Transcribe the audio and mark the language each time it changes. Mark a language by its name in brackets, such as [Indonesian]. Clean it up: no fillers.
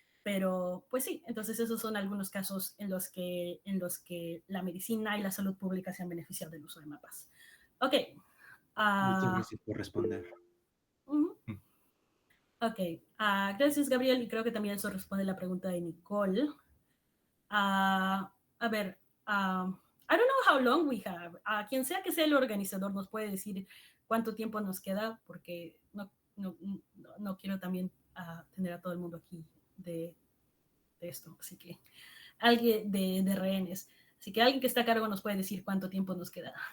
[Spanish] Pero, pues sí, entonces esos son algunos casos en los que la medicina y la salud pública se han beneficiado del uso de mapas. Ok. Muchas gracias por responder. Ok, gracias Gabriel, y creo que también eso responde la pregunta de Nicole. A ver, [English] I don't know how long we have. [Spanish] Quien sea que sea el organizador nos puede decir cuánto tiempo nos queda, porque no quiero también tener a todo el mundo aquí de esto, así que alguien de rehenes. Así que alguien que está a cargo nos puede decir cuánto tiempo nos queda.